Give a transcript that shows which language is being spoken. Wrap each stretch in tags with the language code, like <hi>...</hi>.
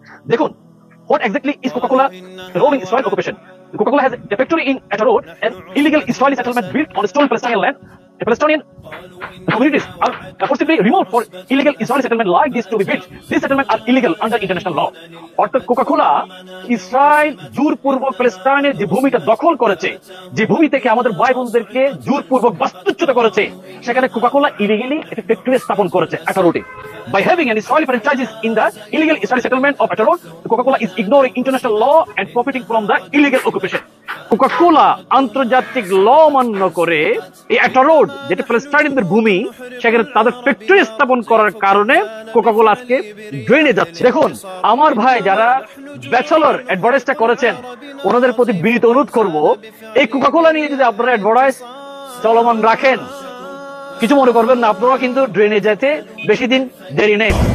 <bn>দেখুন,</bn> <en>what exactly is Coca-Cola role in Israel occupation? Coca-Cola has a factory in Ashdod, an illegal Israeli settlement built on stolen Palestinian land. The Palestinian communities are forcibly removed for illegal Israeli settlement like this to be built. These settlements are illegal under international law.</en> <bn>অর্থাৎ Coca Cola Israel জোরপূর্বক প্যালেস্টাইনের যে ভূমিটা দখল করেছে, যে ভূমি থেকে আমাদের ভাই বোনদেরকে জোরপূর্বক বাস্তুচ্যুত করেছে, সেখানে কোকাকোলা ইলিগালি একটা ফ্যাক্টরি স্থাপন করেছে আঠারোটি।</bn> <en>By having an Israeli franchises in the illegal Israeli settlement of Ashdod, Coca-Cola is ignoring international law and profiting from the illegal occupation.</en> <bn>Coca Cola আন্তর্জাতিক ল মান্য করে এই আশডোড, যেটা প্যালেস্টাইনদের ভূমি, সেখানে তাদের ফ্যাক্টরি স্থাপন করার কারণে কোকাকোলা আজকে ড্রেনে যাচ্ছে। দেখুন, আমার ভাই যারা ব্যাচেলর অ্যাডভার্টাইজটা করেছেন, ওনাদের প্রতি বিনীত অনুরোধ করব, এই কোকাকোলা নিয়ে যদি আপনারা অ্যাডভার্টাইজ চলমান রাখেন, কিছু মনে করবেন না, আপনারা কিন্তু ড্রেনে যেতে বেশি দিন দেরি নেই।</bn>